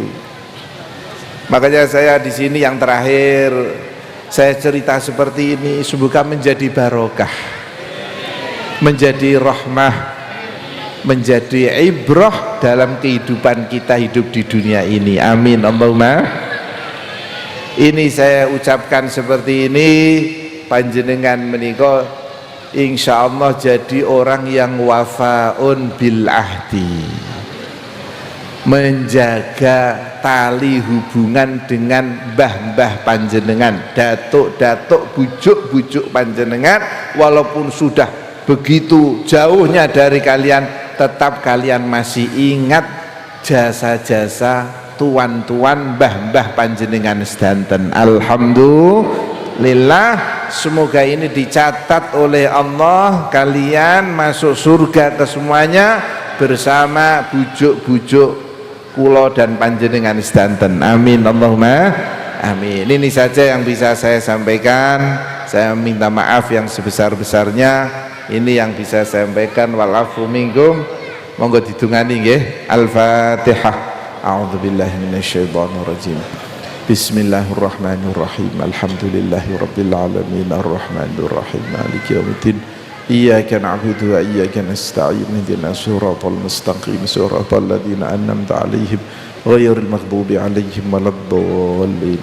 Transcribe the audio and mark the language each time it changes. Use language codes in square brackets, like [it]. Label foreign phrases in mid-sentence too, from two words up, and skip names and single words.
[id] Makanya saya di sini yang terakhir, saya cerita seperti ini semoga menjadi barokah, menjadi rahmah, menjadi ibrah dalam kehidupan kita hidup di dunia ini. [ar] آمين اللهم. [id] Ini saya ucapkan seperti ini, [jv] panjenengan menika [id] insyaallah jadi orang yang [ar] وافون بالعهد, [id] menjaga tali hubungan dengan mbah-mbah panjenengan, datuk-datuk, bujuk-bujuk panjenengan, walaupun sudah begitu jauhnya dari kalian, tetap kalian masih ingat jasa-jasa tuan-tuan mbah-mbah [jv] panjenengan sedanten. [id] Alhamdulillah, semoga ini dicatat oleh Allah, kalian masuk surga kesemuanya bersama bujuk-bujuk kulo dan [jv] panjenengan sedanten. [ar] آمين اللهم آمين. [id] Ini saja yang bisa saya sampaikan. Saya minta maaf yang sebesar-besarnya. Ini yang bisa saya sampaikan. [ar] والعفو منكم. [jv] Monggo didungani nggih. Al-Fatihah. [ar] أعوذ بالله من الشيطان الرجيم. بسم الله الرحمن الرحيم. الحمد لله رب العالمين الرحمن الرحيم مالك يوم الدين. إياك نعبد وإياك نستعين اهدنا الصراط المستقيم صراط الذين أنعمت عليهم غير المغضوب عليهم ولا الضالين.